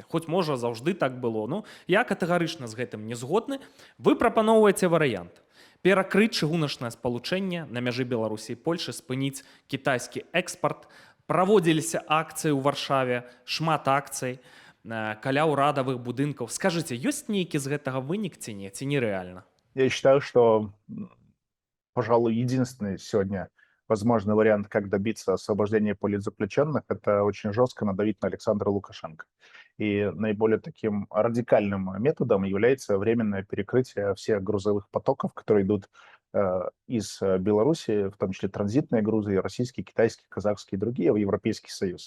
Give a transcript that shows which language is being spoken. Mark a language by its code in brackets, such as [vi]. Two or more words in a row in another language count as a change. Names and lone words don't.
[be] Хоць, можа, заўжды так было. Я катэгарычна з гэтым не згодны. Вы прапаноўваеце варыянт. Перакрыць чыгуначнае спалучэнне на мяжы Беларусі і Польшы, спыніць кітайскі экспарт. Праводзіліся акцыі ў Варшаве, шмат акцый каля ўрадавых будынкаў. Скажыце, ёсць нейкі з гэтага вынік ці не, ці нерэальна? [ru] Я считаю, что, пожалуй, единственный сегодня возможный вариант, как добиться освобождения политзаключенных, это очень жестко надавить на Александра Лукашенко. И наиболее таким радикальным методом является временное перекрытие всех грузовых потоков, которые идут из Беларуси, в том числе транзитные грузы, и российские, китайские, казахские и другие, в Европейский Союз.